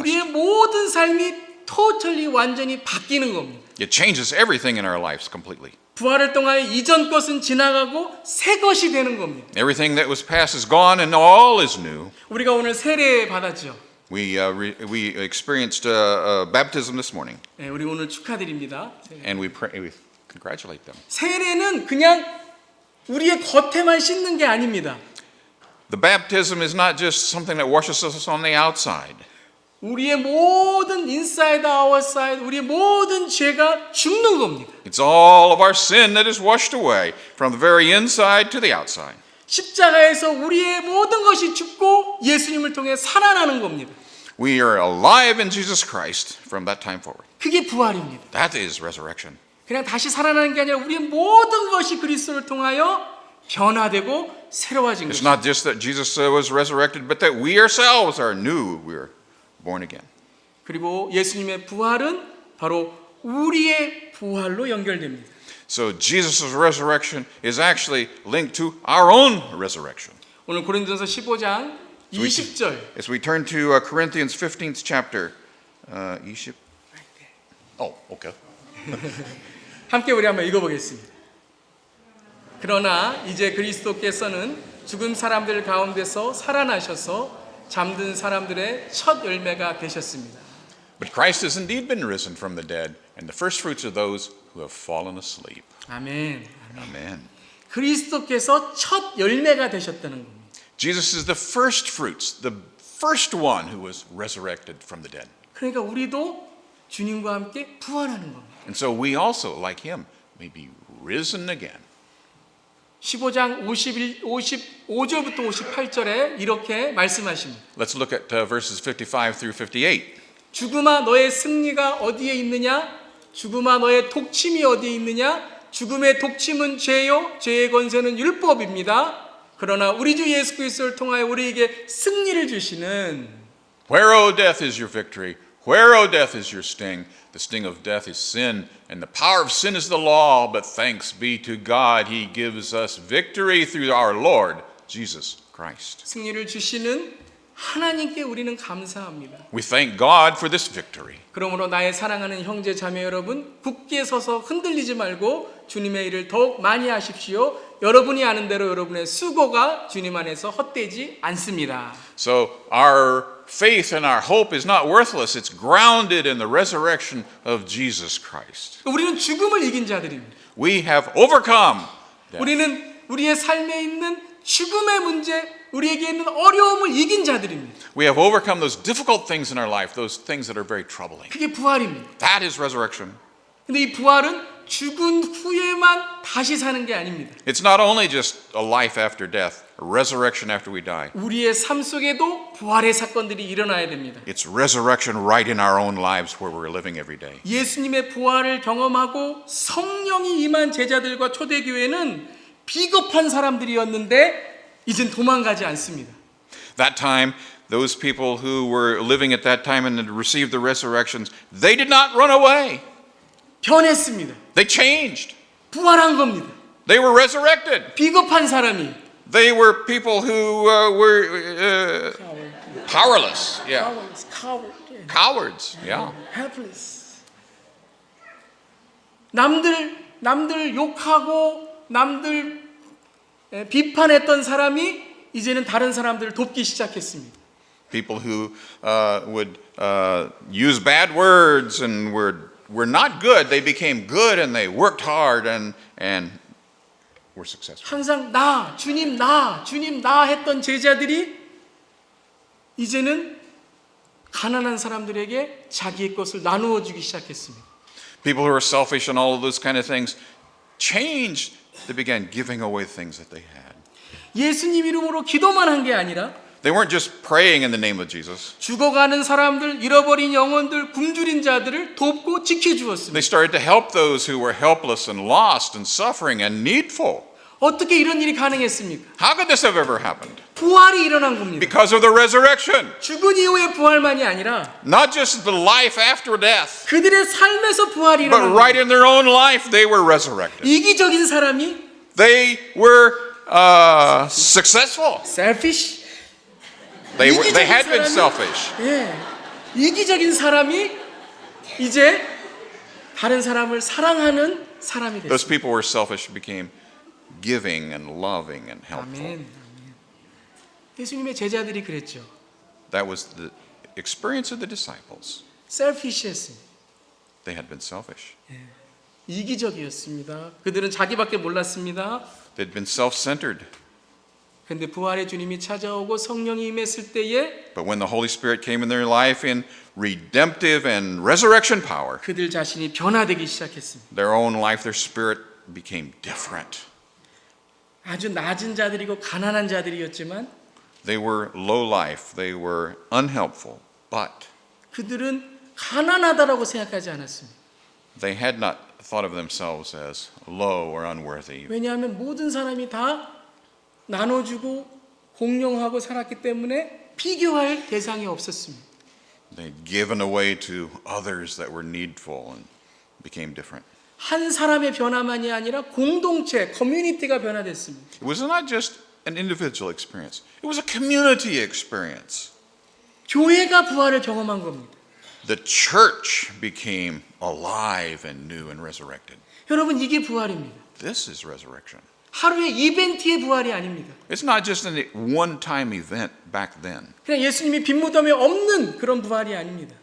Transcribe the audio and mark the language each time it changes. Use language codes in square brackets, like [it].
[ko] 우리의 모든 삶이 [en] totally [ko] 완전히 바뀌는 겁니다. [en] It changes everything in our lives completely. [ko] 부활을 통하여 이전 것은 지나가고 새 것이 되는 겁니다. [en] Everything that was past is gone, and all is new. [ko] 우리가 오늘 세례 받았죠. [en] We experienced baptism this morning, [ko] 네, 우리 오늘 축하드립니다. [en] and we congratulate them. [ko] 세례는 그냥 우리의 겉에만 씻는 게 아닙니다. [en] The baptism is not just something that washes us on the outside. [ko] 우리의 모든 [en] inside, outside, [ko] 우리의 모든 죄가 죽는 겁니다. [en] It's all of our sin that is washed away from the very inside to the outside. [ko] 십자가에서 우리의 모든 것이 죽고 예수님을 통해 살아나는 겁니다. [en] We are alive in Jesus Christ from that time forward. [ko] 그게 부활입니다. [en] That is resurrection. [ko] 그냥 다시 살아나는 게 아니라 우리의 모든 것이 그리스도를 통하여 변화되고 새로워진 [en] It's not just that Jesus was resurrected, but that we ourselves are new. We are born again. [ko] 그리고 예수님의 부활은 바로 우리의 부활로 연결됩니다. [en] So Jesus' resurrection is actually linked to our own resurrection. [ko] 오늘 고린도전서 15장 20절. [en] As we turn to Corinthians 15th chapter, 20. Oh, okay. [ko] 함께 우리 한번 읽어보겠습니다. 그러나 이제 그리스도께서는 죽은 사람들 가운데서 살아나셔서 잠든 사람들의 첫 열매가 되셨습니다. [en] But Christ has indeed been risen from the dead, and the first fruits are those who have fallen asleep. [ko] 아멘. [en] Amen. [ko] 그리스도께서 첫 열매가 되셨다는 겁니다. [en] Jesus is the first fruits, the first one who was resurrected from the dead. [ko] 그러니까 우리도 주님과 함께 부활하는 겁니다. [en] And so we also, like him, may be risen again. [ko] 15장 55절부터 58절에 이렇게 말씀하십니다. [en] Let's look at verses 55 through 58. [ko] 죽음아 너의 승리가 어디에 있느냐? 죽음아 너의 독침이 어디에 있느냐? 죽음의 독침은 죄요, 죄의 권세는 율법입니다. 그러나 우리 주 예수 그리스도를 통하여 우리에게 승리를 주시는 [en] Where, O death, is your victory? Where, O death, is your sting? The sting of death is sin, and the power of sin is the law. But thanks be to God, He gives us victory through our Lord Jesus Christ. [ko] 승리를 주시는 하나님께 우리는 감사합니다. [en] We thank God for this victory. [ko] 그러므로 나의 사랑하는 형제 자매 여러분, 굳게 서서 흔들리지 말고 주님의 일을 더욱 많이 하십시오. 여러분이 아는 대로 여러분의 수고가 주님 안에서 헛되지 않습니다. [en] So our faith and our hope is not worthless. It's grounded in the resurrection of Jesus Christ. [ko] 우리는 죽음을 이긴 자들입니다. [en] We have overcome death. [ko] 우리는 우리의 삶에 있는 죽음의 문제, 우리에게 있는 어려움을 이긴 자들입니다. [en] We have overcome those difficult things in our life, those things that are very troubling. [ko] 그게 부활입니다. [en] That is resurrection. [ko] 근데 이 부활은 죽은 후에만 다시 사는 게 아닙니다. [en] It's not only just a life after death, a resurrection after we die. [ko] 우리의 삶 속에도 부활의 사건들이 일어나야 됩니다. [en] It's resurrection right in our own lives where we're living every day. [ko] 예수님의 부활을 경험하고 성령이 임한 제자들과 초대교회는 비겁한 사람들이었는데 이젠 도망가지 않습니다. [en] That time, those people who were living at that time and had received the resurrections, they did not run away. [ko] 변했습니다. [en] They changed. [ko] 부활한 겁니다. [en] They were resurrected. [ko] 비겁한 사람이 [en] They were people who were powerless. Yeah. Cowards. Yeah. helpless. [ko] 남들 욕하고 남들 비판했던 사람이 이제는 다른 사람들을 돕기 시작했습니다. [en] People who would use bad words and were not good. They became good and they worked hard and were successful. [ko] 항상 주님 나 했던 제자들이 이제는 가난한 사람들에게 자기의 것을 나누어 주기 시작했습니다. [en] People who were selfish and all of those kind of things changed. They began giving away things that they had. [ko] 예수님 이름으로 기도만 한 게 아니라 [en] They weren't just praying in the name of Jesus. [ko] 죽어가는 사람들, 잃어버린 영혼들, 굶주린 자들을 돕고 지켜주었습니다. [en] They started to help those who were helpless and lost and suffering and needful. [ko] 어떻게 이런 일이 가능했습니까? [en] How could this have ever happened? [ko] 부활이 일어난 겁니다. [en] Because of the resurrection. [ko] 죽은 이후의 부활만이 아니라 [en] Not just the life after death, [ko] 그들의 삶에서 부활이 [en] but [ko] 일어난 [en] right [ko] 겁니다. [en] in their own life they were resurrected. [ko] 이기적인 사람이 [en] They were successful. selfish, They had been selfish. [ko] 이기적인 사람이 이제 다른 사람을 사랑하는 사람이 [en] Those [ko] 됐습니다. [en] people were selfish, became giving and loving and helpful. [ko] 아멘. 예수님의 제자들이 그랬죠. [en] That was the experience of the disciples. selfish [ko] 했습니다. [en] They had been selfish. [ko] 이기적이었습니다. 그들은 자기밖에 몰랐습니다. [en] They'd been self-centered. [ko] 근데 부활의 주님이 찾아오고 성령이 임했을 때에 [en] But when the Holy Spirit came in their life in redemptive and resurrection power, [ko] 그들 자신이 변화되기 시작했습니다. [en] their own life, their spirit became different. [ko] 아주 낮은 자들이고 가난한 자들이었지만 [en] They were low life, they were unhelpful, but [ko] 그들은 가난하다라고 생각하지 않았습니다. [en] they had not thought of themselves as low or unworthy. [ko] 왜냐하면 모든 사람이 다 나눠주고 공용하고 살았기 때문에 비교할 대상이 없었습니다. [en] They'd given away to others that were needful and became different. [ko] 한 사람의 변화만이 아니라 공동체, 커뮤니티가 변화됐습니다. [en] It was not just an individual experience, it was a community experience. [ko] 교회가 부활을 경험한 겁니다. [en] The church became alive and new and resurrected. [ko] 여러분 이게 부활입니다. [en] This is resurrection. [ko] 하루의 이벤트의 부활이 아닙니다. [en] It's not just a one-time event back then. [ko] 그냥 예수님이 빈무덤에 없는 그런 부활이 아닙니다.